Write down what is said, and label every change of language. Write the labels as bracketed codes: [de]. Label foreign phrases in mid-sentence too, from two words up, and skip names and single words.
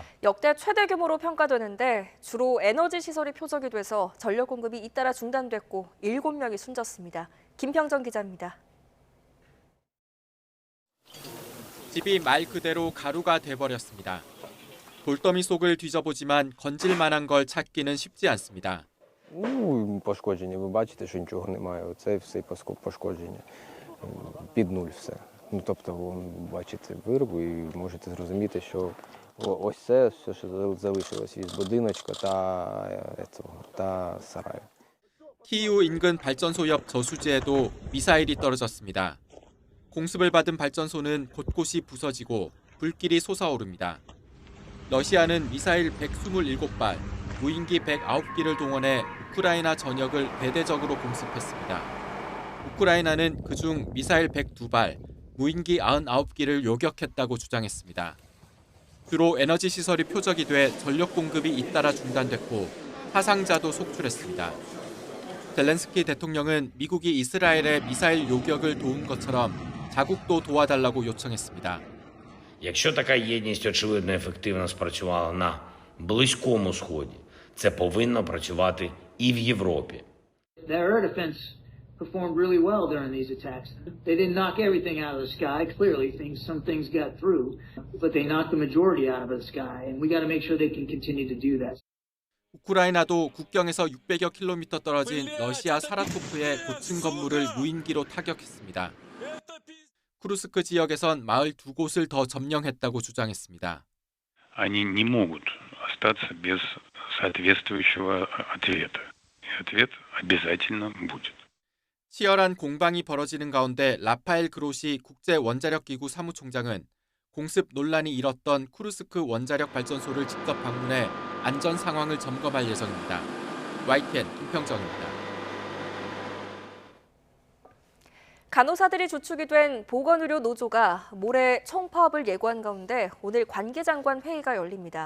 [ko] 역대 최대 규모로 평가되는데 주로 에너지 시설이 표적이 돼서 전력 공급이 잇따라 중단됐고 7명이 숨졌습니다. 김평정 기자입니다. 집이 말 그대로 가루가 돼버렸습니다. 돌더미 속을 뒤져보지만 건질 만한 걸 찾기는 쉽지 않습니다. [uk] Пошкодження, ви бачите, що нічого немає. Оце все пошкодження. Під нуль все. Тобто, бачите вирву і можете зрозуміти, що ось це все, що залишилось із будиночка та сараю. [ko] 키이우 인근 발전소 옆 저수지에도 미사일이 떨어졌습니다. 공습을 받은 발전소는 곳곳이 부서지고 불길이 솟아오릅니다. 러시아는 미사일 127발, 무인기 109기를 동원해 우크라이나 전역을 대대적으로 공습했습니다. 우크라이나는 그중 미사일 102발, 무인기 99기를 요격했다고 주장했습니다. 주로 에너지 시설이 표적이 돼 전력 공급이 잇따라 중단됐고 사상자도 속출했습니다. 젤렌스키 대통령은 미국이 이스라엘의 미사일 요격을 도운 것처럼 자국도 도와달라고 요청했습니다. [uk] Якщо така єдність очевидно ефективно спрацювала на Близькому Сході, це повинно працювати і в Європі. [en] The air defense performed really well during these attacks. They didn't knock everything out of the sky. Clearly, some things got through, but they knocked the majority out of the sky, and we got to make sure they can continue to do that. [ko] 우크라이나도 국경에서 600여 킬로미터 떨어진 러시아 사라토프의 고층 건물을 무인기로 타격했습니다. 쿠르스크 지역에선 마을 2곳을 더 점령했다고 주장했습니다. [ru] Они не могут остаться без соответствующего ответа. И ответ обязательно будет. [ko] 치열한 공방이 벌어지는 가운데 라파엘 그로시 국제원자력기구 사무총장은 공습 논란이 일었던 쿠르스크 원자력 발전소를 직접 방문해 안전 상황을 점검할 예정입니다. YTN 김평정입니다. 간호사들이 주축이 된 보건의료 노조가 모레 총파업을 예고한 가운데 오늘 관계장관 회의가 열립니다.